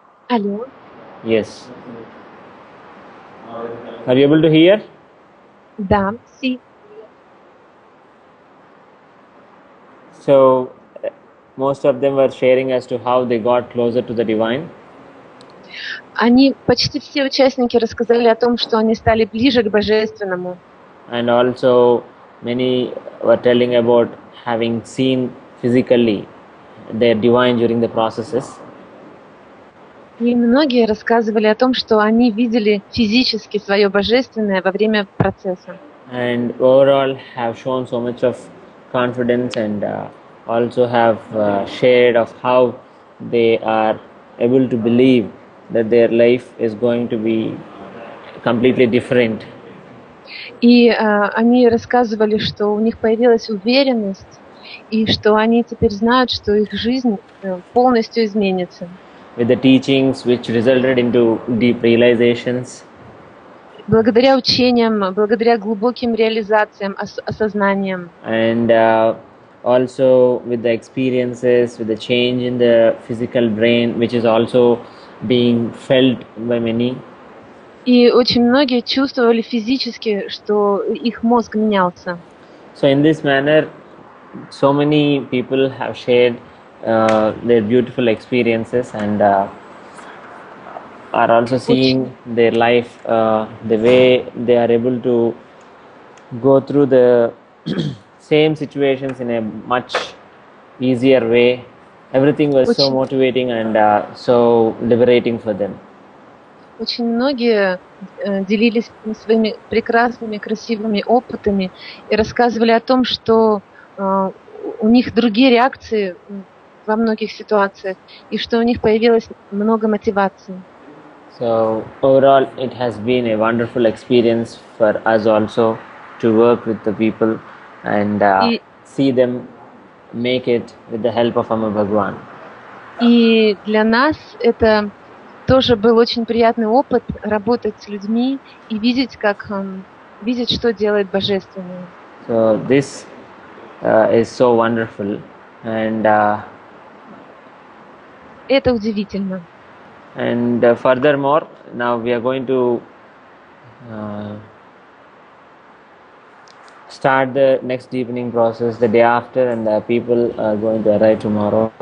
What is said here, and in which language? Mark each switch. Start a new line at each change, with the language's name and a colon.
Russian: Алло.
English: Yes. Are you able to hear?
Russian: Да, sí.
English: So, most of them were sharing as to how they got closer to the divine.
Russian: Они, почти все участники рассказали о том, что они стали ближе к Божественному.
English: And also many were telling about having seen physically their divine during the processes.
Russian: И многие рассказывали о том, что они видели физически свое Божественное во время процесса.
English: And overall have shown so much of confidence and also have shared of how they are able to believe that their life is going to be completely different.
Russian: И они рассказывали, что у них появилась уверенность, и что они теперь знают, что их жизнь полностью изменится.
English: With the teachings which resulted into deep realizations.
Russian: Благодаря учениям, благодаря глубоким реализациям, осознаниям.
English: And also with the experiences, with the change in the physical brain, which is also being felt by many.
Russian: И очень многие чувствовали физически, что их мозг менялся.
English: So in this manner, so many people have shared their beautiful experiences and are also seeing their life, the way they are able to go through the same situations in a much easier way. Everything was so motivating and so liberating for them.
Russian: Очень многие делились своими прекрасными, красивыми опытами и рассказывали о том, что у них другие реакции во многих ситуациях и что у них появилось много мотивации.
English: So overall, it has been a wonderful experience for us also to work with the people and see them make it with the help of Amma Bhagwan.
Russian: И для нас это тоже был очень приятный опыт работать с людьми и видеть, видеть, что делает Божественное.
English: So this is so wonderful and
Russian: это удивительно.
English: And furthermore, now we are going to start the next deepening process the day after, and the people are going to arrive tomorrow.